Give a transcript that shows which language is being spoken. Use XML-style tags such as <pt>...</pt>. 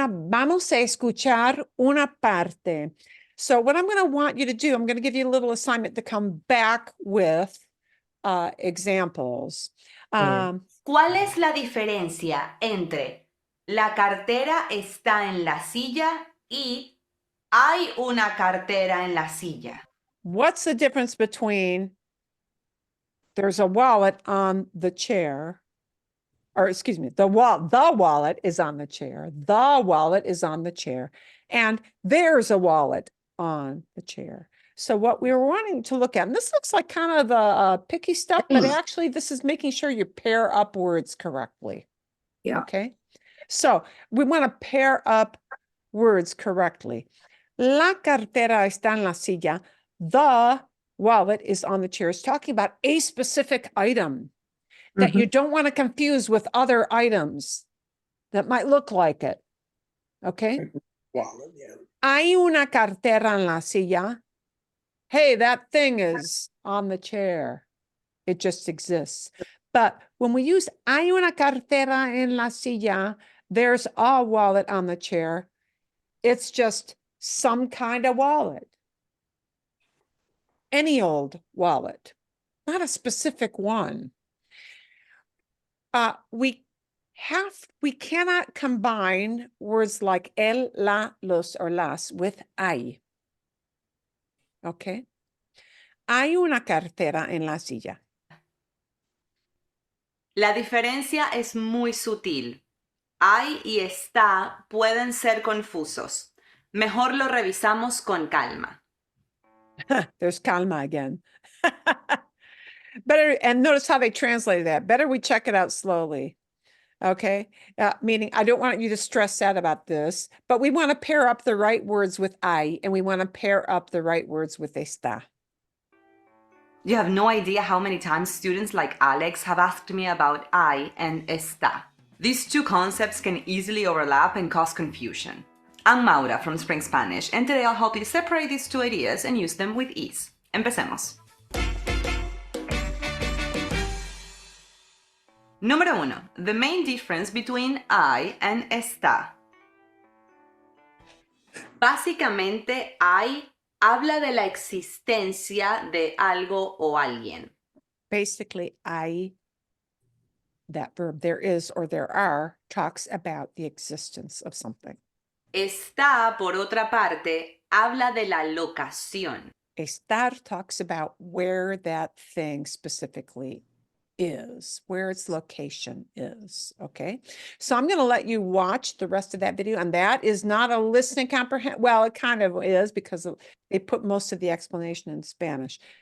<es>Vamos a escuchar una parte.</es> <en>So what I'm going to want you to do, I'm going to give you a little assignment to come back with examples.</en> <es>¿Cuál es la diferencia entre la cartera está en la silla y hay una cartera en la silla?</es> <en>What's the difference between there's a wallet on the chair, or excuse me, the wallet is on the chair. The wallet is on the chair, and there's a wallet on the chair. So what we were wanting to look at, and this looks like kind of the picky stuff, but actually this is making sure you pair up words correctly. Yeah. Okay. So we want to pair up words correctly.</en> <es>La cartera está en la silla.</es> <en>The wallet is on the chair. It's talking about a specific item that you don't want to confuse with other items that might look like it. Okay. Wallet, yeah.</en> <es>Hay una cartera en la silla.</es> <en>Hey, that thing is on the chair. It just exists. But when we use</en> <es>hay una cartera en la silla,</es> <en>there's a wallet on the chair. It's just some kind of wallet. Any old wallet, not a specific one. We cannot combine words like el, la, los, or las with hay. Okay.</en> <es>Hay una cartera en la silla. La diferencia es muy sutil. Hay y está pueden ser confusos. Mejor lo revisamos con calma.</es> <en>There's calma again. Better, and notice how they translated that. Better we check it out slowly. Okay. Meaning I don't want you to stress out about this, but we want to pair up the right words with hay, and we want to pair up the right words with está. You have no idea how many times students like Alex have asked me about hay and está. These two concepts can easily overlap and cause confusion. I'm Maura from Spring Spanish, and today I'll help you separate these two ideas and use them with ease.</en> <es>Empecemos. Número 1.</es> <en>The main difference between hay and está.</en> <es>Básicamente, hay habla de la existencia de algo o alguien.</es> <en>Basically, that verb there is or there are, talks about the existence of something.</en> <es>Está, por otra parte, habla de la locación.</es> <en>Estar talks about where that thing specifically is, where its location is. Okay. So I'm going to let you watch the rest of that video, and that is not a listening comprehend. Well, it kind of is because they put most of the explanation in Spanish.</en>